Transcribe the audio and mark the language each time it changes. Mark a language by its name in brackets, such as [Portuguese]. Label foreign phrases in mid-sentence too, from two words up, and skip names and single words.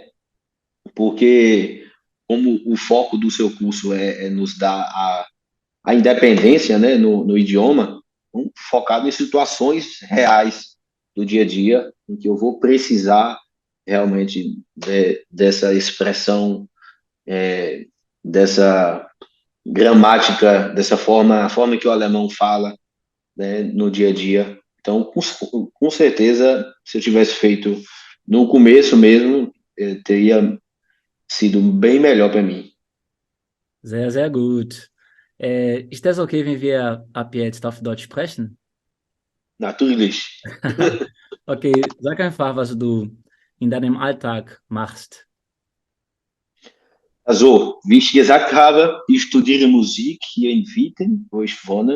[Portuguese] Porque como o foco do seu curso é nos dar a independência, né, no idioma, focado em situações reais do dia a dia, em que eu vou precisar realmente dessa expressão, dessa gramática, dessa forma, a forma que o alemão fala, né, no dia a dia. Então, com certeza, se eu tivesse feito no começo mesmo, teria sido bem melhor para mim. [German] Sehr, sehr gut. Ist das okay, wenn wir ab jetzt auf Deutsch sprechen? Natürlich. Okay, sag einfach, was du in deinem Alltag machst. Also, wie ich gesagt habe, ich studiere Musik hier in Witten, wo ich wohne.